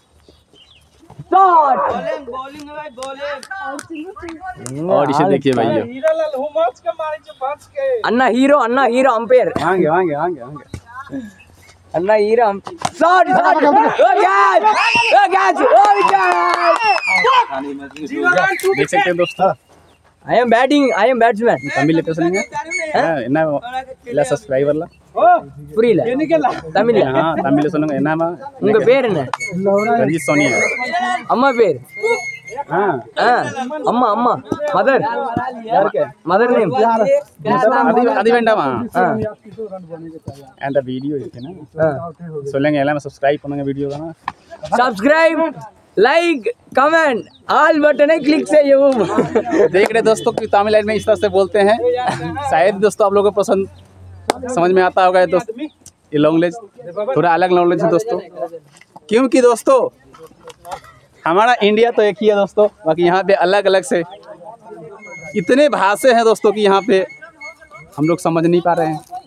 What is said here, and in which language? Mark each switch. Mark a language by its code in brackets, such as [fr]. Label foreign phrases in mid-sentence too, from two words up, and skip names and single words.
[hi] और इसे देखिए भैया [en] anna hero umpire anna hero shot [hi] देख सकते हैं दोस्तों। [en] I am batsman. [ta] तमिल பேசுறீங்க என்ன இல்ல சப்ஸ்கிரைபர்ல புரியல தமிழ் தமிழ்ல சொல்லுங்க என்னமா உங்க பேர் என்ன? ரஞ்சித் சோனியா அம்மா பேர் அம்மா [en] mother mother name [ta] அது வேண்டாமா அந்த வீடியோ இருக்குனா சொல்லுங்க எல்லாரும் சப்ஸ்கிரைப் பண்ணுங்க வீடியோ தான [en] subscribe like comment all button click से ये [hi] देख रहे दोस्तों कि तमिलनाडु में इस तरह से बोलते हैं। शायद दोस्तों आप लोगों को पसंद समझ में आता होगा दोस्तों, ये लैंग्वेज थोड़ा अलग लैंग्वेज है दोस्तों, क्योंकि दोस्तों हमारा इंडिया तो एक ही है दोस्तों, बाकी यहाँ पे अलग अलग से इतने भाषा हैं दोस्तों कि यहाँ पे हम लोग समझ नहीं पा रहे हैं।